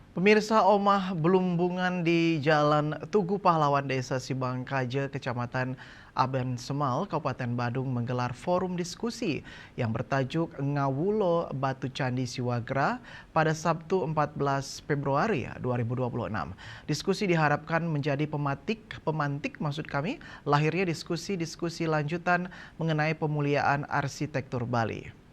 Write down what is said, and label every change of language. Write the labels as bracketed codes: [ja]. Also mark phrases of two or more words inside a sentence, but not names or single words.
[id] Pemirsa, Omah Belumbungan di Jalan Tugu Pahlawan Desa Sibangkaje, Kecamatan Aben Semal, Kabupaten Badung menggelar forum diskusi yang bertajuk Ngawulo Batu Candi Siwagra pada Sabtu 14 Februari 2026. Diskusi diharapkan menjadi pemantik lahirnya diskusi-diskusi lanjutan mengenai pemuliaan arsitektur Bali.